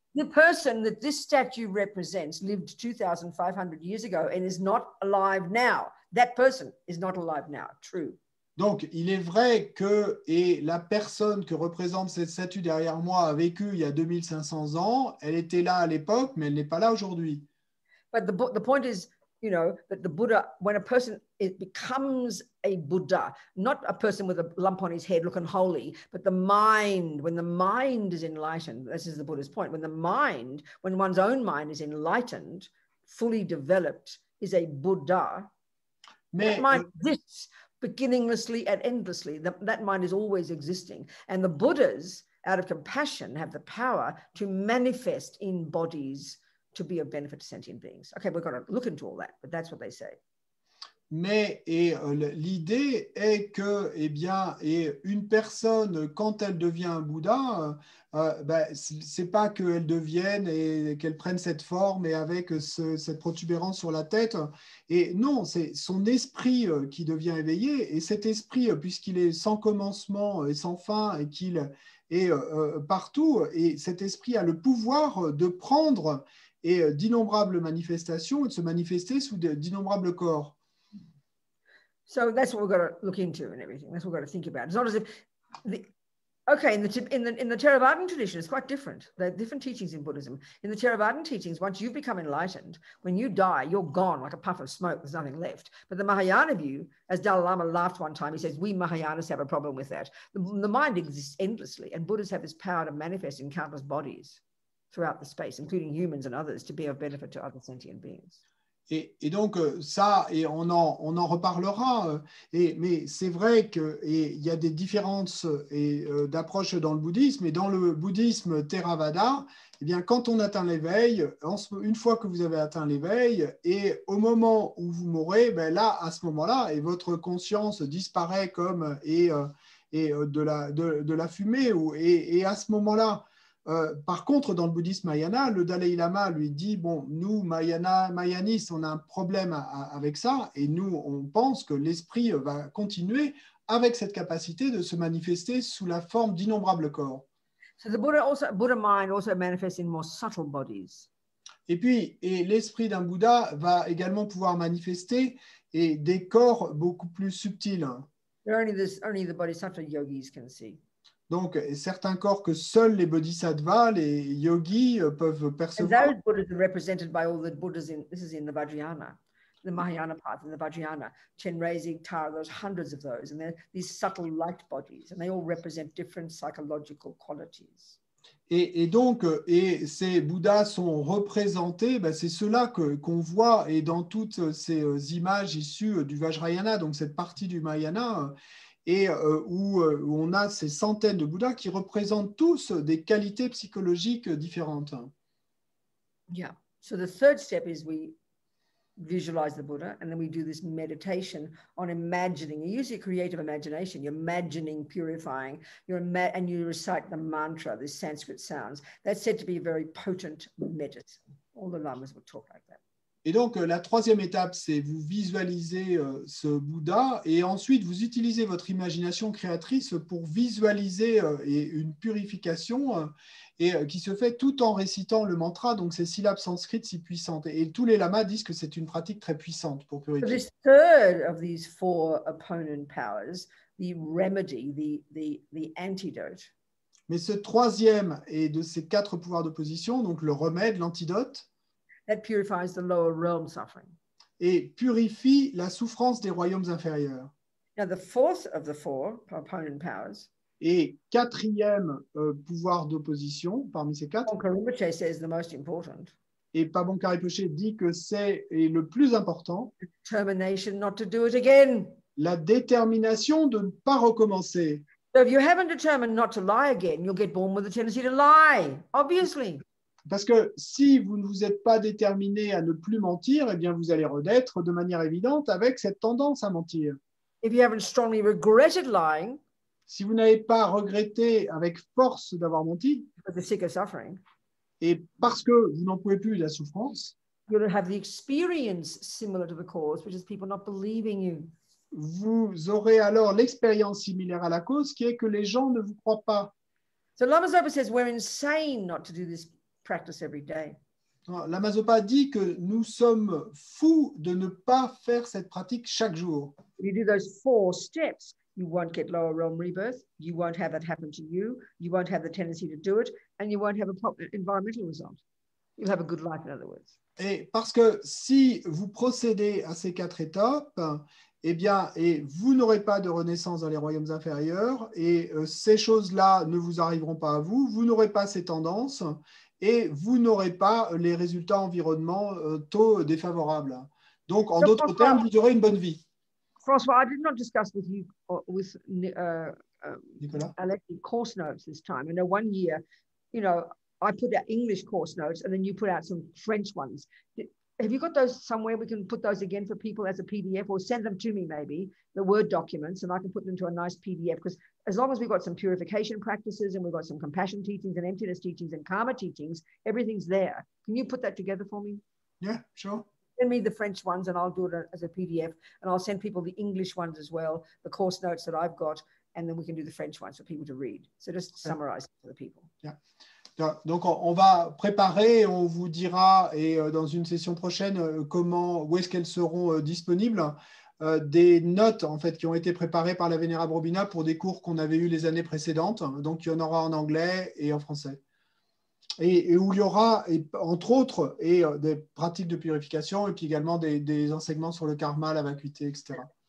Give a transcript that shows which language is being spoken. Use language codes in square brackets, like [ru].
[en] The person that this statue represents lived 2,500 years ago and is not alive now. That person is not alive now. True. [fr] Donc, il est vrai que et la personne que représente cette statue derrière moi a vécu il y a 2500 ans. Elle était là à l'époque, mais elle n'est pas là aujourd'hui. [en] But the point is, you know, that the Buddha, when a person becomes a Buddha, not a person with a lump on his head looking holy, but the mind, when the mind is enlightened, this is the Buddha's point, when one's own mind is enlightened, fully developed, is a Buddha, that mind exists beginninglessly and endlessly. That mind is always existing. And the Buddhas, out of compassion, have the power to manifest in bodies to be of benefit to sentient beings. Okay, we've got to look into all that, but that's what they say. [fr] Mais l'idée est que, eh bien, une personne, quand elle devient un Bouddha, c'est pas qu'elle devienne et qu'elle prenne cette forme et avec cette protubérance sur la tête. Et non, c'est son esprit qui devient éveillé. Et cet esprit, puisqu'il est sans commencement et sans fin et qu'il est partout, et cet esprit a le pouvoir de prendre et d'innombrables manifestations et de se manifester sous d'innombrables corps. [en] So that's what we've got to look into and everything. That's what we've got to think about. It's not as if Okay, in the Theravadan tradition, it's quite different. There are different teachings in Buddhism. In the Theravadan teachings, once you've become enlightened, when you die, you're gone like a puff of smoke. There's nothing left. But the Mahayana view, as Dalai Lama laughed one time, he says, we Mahayanas have a problem with that. The mind exists endlessly, and Buddhas have this power to manifest in countless bodies throughout the space, including humans and others, to be of benefit to other sentient beings. [fr] Et donc ça, et on en reparlera, mais c'est vrai qu'il y a des différences d'approche dans le bouddhisme, et dans le bouddhisme Theravada, eh bien, quand on atteint l'éveil, une fois que vous avez atteint l'éveil, et au moment où vous mourrez, ben là, à ce moment-là, et votre conscience disparaît comme de la fumée, et à ce moment-là, par contre, dans le bouddhisme Mahayana, le Dalai Lama lui dit, bon, nous, Mahayanistes, on a un problème avec ça, et nous, on pense que l'esprit va continuer avec cette capacité de se manifester sous la forme d'innombrables corps. [en] So the Buddha mind also manifests in more subtle bodies. [fr] Et puis, l'esprit d'un Bouddha va également pouvoir manifester des corps beaucoup plus subtils. [en] Only the bodhisattva yogis can see. [fr] Donc, certains corps que seuls les bodhisattvas, les yogis peuvent percevoir. [en] And those Buddhas are represented by all the Buddhas this is in the Vajrayana, the Mahayana path in the Vajrayana, Chenrezig, Tara, there's hundreds of those, and they're these subtle light bodies, and they all represent different psychological qualities. [fr] Et donc, ces Bouddhas sont représentés, ben c'est ceux-là qu'on voit, et dans toutes ces images issues du Vajrayana, donc cette partie du Mahayana, et où on a ces centaines de Bouddhas qui représentent tous des qualités psychologiques différentes. [en] Yeah. So the third step is we visualize the Buddha, and then we do this meditation on imagining. You use your creative imagination. You're imagining purifying. And you recite the mantra, these Sanskrit sounds. That's said to be a very potent medicine. All the lamas would talk like that. [fr] Et donc, la troisième étape, c'est vous visualisez ce Bouddha, et ensuite, vous utilisez votre imagination créatrice pour visualiser une purification qui se fait tout en récitant le mantra, donc ces syllabes sanskrites si puissantes. Et tous les lamas disent que c'est une pratique très puissante pour purifier. [en] So this third of these four opponent powers, the remedy, the antidote. [fr] Mais ce troisième et de ces quatre pouvoirs d'opposition, donc le remède, l'antidote, [en] that purifies the lower realm suffering. [fr] Et purifie la souffrance des royaumes inférieurs. [en] Now, the fourth of the four opponent powers. [fr] Et quatrième pouvoir d'opposition parmi ces quatre. [en] Paul Rinpoche says the most important. [fr] Et Pabonkar Rinpoche dit que c'est le plus important. [en] Determination not to do it again. [fr] La détermination de ne pas recommencer. [en] So if you haven't determined not to lie again, you'll get born with a tendency to lie, obviously. [fr] Parce que si vous ne vous êtes pas déterminé à ne plus mentir, eh bien vous allez renaître de manière évidente avec cette tendance à mentir. [en] If you haven't strongly regretted lying, [fr] si vous n'avez pas regretté avec force d'avoir menti, [en] because you're sick of suffering, [fr] et parce que vous n'en pouvez plus de la souffrance, [en] you'll have the experience similar to the cause, which is people not believing you. [fr] Vous aurez alors l'expérience similaire à la cause, qui est que les gens ne vous croient pas. [en] So Lama Zopa says we're insane not to do this practice every day. [fr] Lama Zopa dit que nous sommes fous de ne pas faire cette pratique chaque jour. [en] If you do those four steps, you won't get lower realm rebirth, you won't have that happen to you, you won't have the tendency to do it, and you won't have a proper environmental result. You'll have a good life, in other words. [fr] Et parce que si vous procédez à ces quatre étapes, eh bien, et vous n'aurez pas de renaissance dans les royaumes inférieurs, et ces choses-là ne vous arriveront pas à vous, vous n'aurez pas ces tendances, et vous n'aurez pas les résultats environnementaux défavorables. Donc, en d'autres termes, vous aurez une bonne vie. [en] François, I did not discuss with you with Nicolas? Alexi course notes this time. I know 1 year, you know, I put out English course notes and then you put out some French ones. Have you got those somewhere? We can put those again for people as a PDF, or send them to me maybe, the Word documents, and I can put them to a nice PDF, because as long as we've got some purification practices and we've got some compassion teachings and emptiness teachings and karma teachings, everything's there. Can you put that together for me? Yeah, sure. Send me the French ones and I'll do it as a PDF, and I'll send people the English ones as well, the course notes that I've got, and then we can do the French ones for people to read. So just summarize it for the people. Yeah. [fr] Donc, on va préparer, on vous dira, et dans une session prochaine, où est-ce qu'elles seront disponibles. des notes en fait, qui ont été préparées par la Vénérable Robina pour des cours qu'on avait eus les années précédentes. Donc, il y en aura en anglais et en français. Et où il y aura, entre autres, des pratiques de purification et puis également des enseignements sur le karma, la vacuité, etc.